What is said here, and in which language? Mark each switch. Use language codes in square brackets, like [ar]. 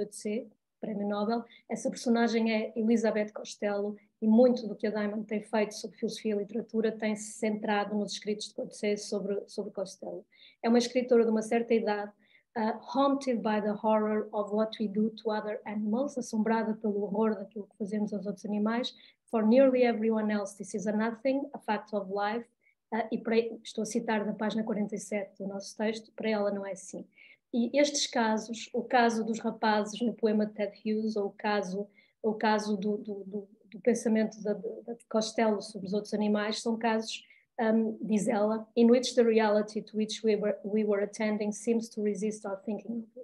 [pt] Coetzee, Prémio Nobel. Essa personagem é Elizabeth Costello, e muito do que a Diamond tem feito sobre filosofia e literatura tem-se centrado nos escritos de Coetzee sobre Costello. É uma escritora de uma certa idade, [en] haunted by the horror of what we do to other animals, [pt] assombrada pelo horror daquilo que fazemos aos outros animais. [en] For nearly everyone else, this is a nothing, a fact of life. [pt] Estou a citar da página 47 do nosso texto, para ela não é assim. E estes casos, o caso dos rapazes no poema de Ted Hughes, ou o caso do pensamento de Costello sobre os outros animais, são casos, diz ela, [en] in which the reality to which we were attending seems to resist our thinking.